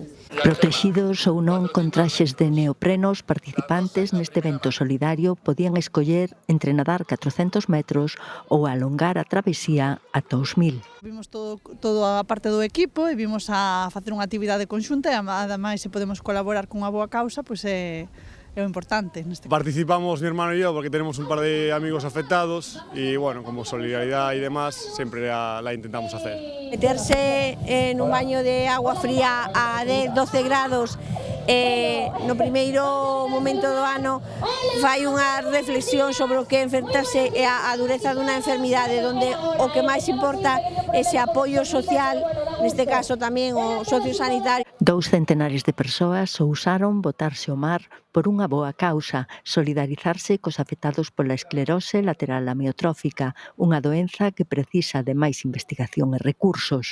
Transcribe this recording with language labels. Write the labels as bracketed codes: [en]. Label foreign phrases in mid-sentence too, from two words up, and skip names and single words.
[gl] Protegidos ou non con traxes de neopreno, os participantes neste evento solidario podían escoller entre nadar 400 metros ou alongar a travesía ata os 1000. Vimos toda a parte do equipo e vimos a facer unha actividade conxunta e ademais se podemos colaborar con unha boa causa, pois é o importante. [es] Participamos mi hermano y yo porque tenemos un par de amigos afectados y como solidaridad y demás siempre la intentamos hacer. Meterse en un baño de agua fría a 12 grados [gl] no primeiro momento do ano fai unha reflexión sobre o que é enfrentarse a dureza dunha enfermidade onde o que máis importa é ese apoio social, neste caso tamén o sociosanitario. 2 centenares de persoas ousaron botarse ao mar por unha boa causa, solidarizarse cos afectados pola esclerose lateral amiotrófica, unha doenza que precisa de máis investigación e recursos.